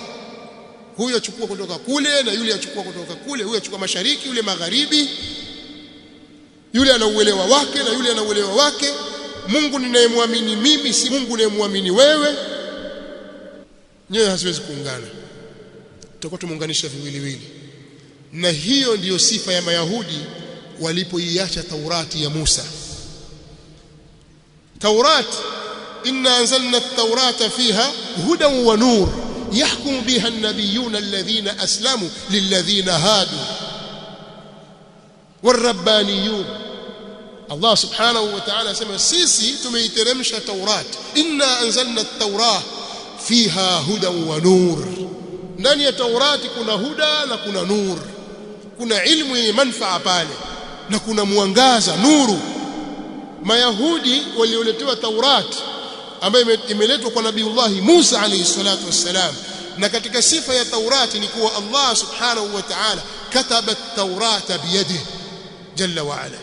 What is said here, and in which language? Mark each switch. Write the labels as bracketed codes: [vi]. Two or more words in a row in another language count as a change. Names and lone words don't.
[sw] Huyu achukua kutoka kule na yule achukua kutoka kule, huyu achukua mashariki, yule magharibi, yule ana uelewa wake na yule ana uelewa wake. Mungu ninayemwamini mimi si Mungu ninayemwamini wewe. Nyoyo haziwezi kuungana, tutakuwa tumeunganisha viwiliwili. Na hiyo ndiyo sifa ya Mayahudi walipoiacha Taurati ya Musa. [ar] توراة إنا أنزلنا التوراة فيها هدى ونور يحكم بها النبيون الذين أسلموا للذين هادوا. warabbaniyun. [sw] Allah [ar] سبحانه وتعالى [sw] asema sisi tumeiteremsha Taurat, [ar] إنا أنزلنا التوراة فيها هدى ونور. [sw] Ndani ya Taurati kuna huda na kuna nur, kuna ilmu yenye manufaa pale na kuna mwangaza, nuru. Mayahudi walioletewa Taurat ambayo imeletwa kwa Nabiiullah Musa [ar] عليه الصلاة والسلام, [sw] na katika sifa ya Taurati ni kuwa Allah [ar] سبحانه وتعالى كتب التوراة بيده جل وعلا.